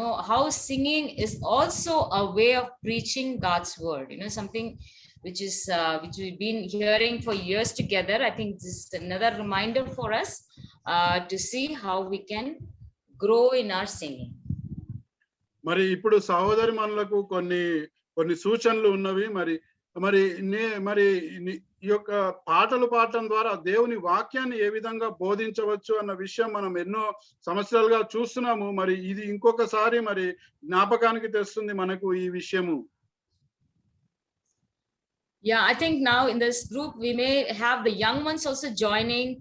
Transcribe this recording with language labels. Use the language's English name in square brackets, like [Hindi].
[English] How singing is also a way of preaching God's word. Something which we've been hearing for years together. I think this is another reminder for us to see how we can grow in our singing. [Telugu] మరి ఇప్పుడు సహోదరి మనులకు కొన్ని సూచనలు ఉన్నవి. మరి ఈ యొక్క పాటలు పాడటం ద్వారా దేవుని వాక్యాన్ని ఏ విధంగా బోధించవచ్చు అన్న విషయం మనం ఎన్నో సంవత్సరాలుగా చూస్తున్నాము. మరి ఇది ఇంకొకసారి మరి జ్ఞాపకానికి తెస్తుంది మనకు ఈ విషయము. [English] Yeah, I think now in this group we may have the young ones also joining.